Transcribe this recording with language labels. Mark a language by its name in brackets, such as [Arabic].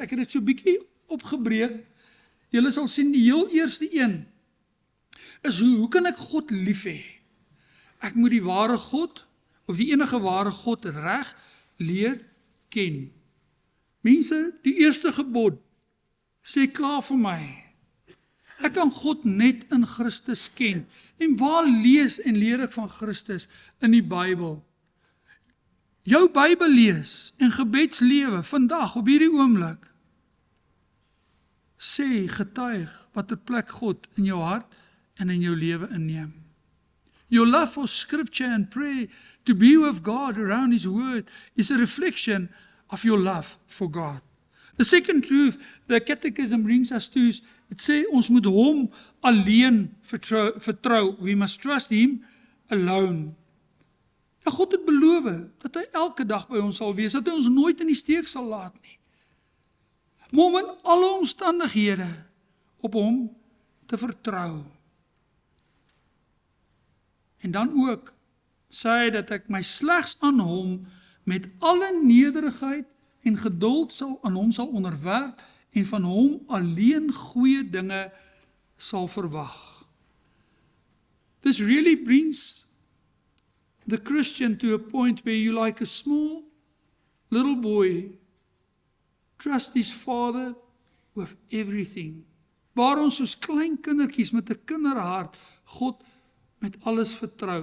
[Afrikaans] Ek het dit so bietjie opgebreek. Julle sal sien die heel eerste een is hoe kan ek God lief hê? Ek moet die ware God, of die enige ware God reg leer ken. Mense, die eerste gebod sê klaar vir my. Ek kan God net in Christus ken. En waar lees en leer ek van Christus in die Bybel? Jou Bybel lees en gebedslewe vandag op hierdie oomblik. Sê, getuig wat 'n plek God in jou hart en in jou lewe inneem. [English] Your love for Scripture and prayer to be with God around His Word is a reflection of your love for God. The second truth the Catechism brings us to is, it [Afrikaans] sê ons moet hom alleen vertrou. [English] We must trust Him alone. [Afrikaans] Ja, God het beloof dat hy elke dag by ons sal wees, dat hy ons nooit in die steek sal laat nie. Maar om in alle omstandighede op hom te vertrou. En dan ook sê hy dat ek my slegs aan hom met alle nederigheid en geduld aan hom sal onderwerp en van hom alleen goeie dinge sal verwag. [English] This really brings the Christian to a point where you, like a small little boy, trust his father with everything. [Afrikaans] Waar ons soos klein kindertjies met 'n kinderhart God met alles vertrou.